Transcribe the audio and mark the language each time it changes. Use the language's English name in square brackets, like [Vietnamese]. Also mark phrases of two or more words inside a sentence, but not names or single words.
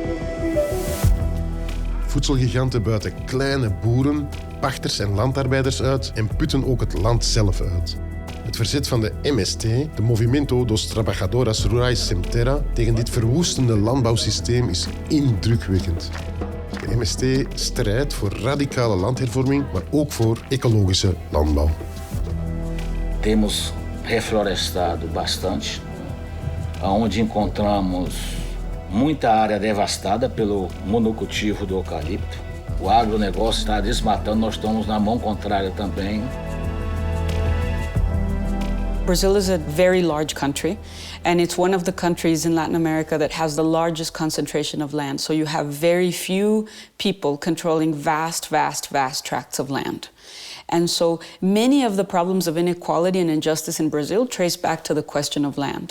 [Dutch] Voedselgiganten buiten kleine boeren, pachters en landarbeiders uit en putten ook het land zelf uit. Het verzet van de MST, de Movimento dos Trabalhadores Rurais Sem Terra, tegen dit verwoestende landbouwsysteem is indrukwekkend. De MST strijdt voor radicale landhervorming, maar ook voor ecologische landbouw. [Portuguese] Temos reflorestado bastante, onde encontramos muita área devastada pelo monocultivo do eucalipto. O agronegócio está desmatando, nós estamos na mão contrária também. [English] Brazil is a very large country, and it's one of the countries in Latin America that has the largest concentration of land. So you have very few people controlling vast tracts of land. And so many of the problems of inequality and injustice in Brazil trace back to the question of land.